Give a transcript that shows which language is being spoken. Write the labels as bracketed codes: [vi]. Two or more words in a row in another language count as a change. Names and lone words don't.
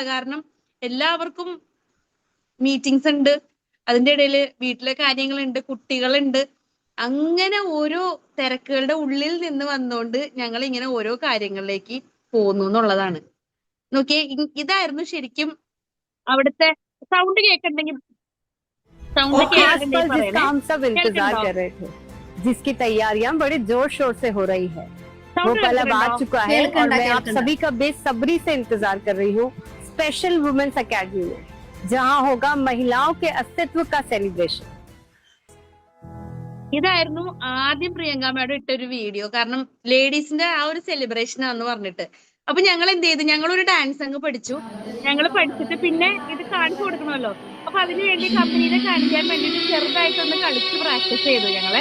[ml] കാരണം എല്ലാവർക്കും മീറ്റിംഗ്സ് ഉണ്ട്, അതിന്റെ ഇടയിൽ വീട്ടിലെ കാര്യങ്ങളുണ്ട്, കുട്ടികളുണ്ട്. അങ്ങനെ ഓരോ തിരക്കുകളുടെ ഉള്ളിൽ നിന്ന് വന്നുകൊണ്ട് ഞങ്ങൾ ഇങ്ങനെ ഓരോ കാര്യങ്ങളിലേക്ക് പോകുന്നു എന്നുള്ളതാണ്. നോക്കിയേ, ഇതായിരുന്നു ശരിക്കും അവിടുത്തെ സൗണ്ട് കേൾക്കണ്ടെങ്കിൽ [hi] जिसका हम सब इंतजार कर रहे थे, जिसकी तैयारियां बड़े जोर शोर से हो रही है, वो कल अब आ चुका है और मैं आप सभी का बेसब्री से इंतजार कर रही हूँ स्पेशल वुमेन्स अकेडमी में, जहाँ होगा महिलाओं के अस्तित्व का सेलिब्रेशन. [ml] ഇതായിരുന്നു ആദ്യം പ്രിയങ്ക മാഡം ഇട്ടൊരു വീഡിയോ. കാരണം ലേഡീസിന്റെ ആ ഒരു സെലിബ്രേഷൻ ആണെന്ന് പറഞ്ഞിട്ട്. അപ്പൊ ഞങ്ങൾ എന്ത് ചെയ്തു, ഞങ്ങളൊരു ഡാൻസ് അങ്ങ് പഠിച്ചു. ഞങ്ങൾ പഠിച്ചിട്ട് പിന്നെ ഇത് കാണിച്ചു കൊടുക്കണമല്ലോ. അപ്പൊ അതിനു വേണ്ടി കമ്പനിയിലെ കാണിക്കാൻ വേണ്ടിയിട്ട് ചെറുതായിട്ടൊന്ന് കളിച്ച് പ്രാക്ടീസ് ചെയ്തു ഞങ്ങളെ.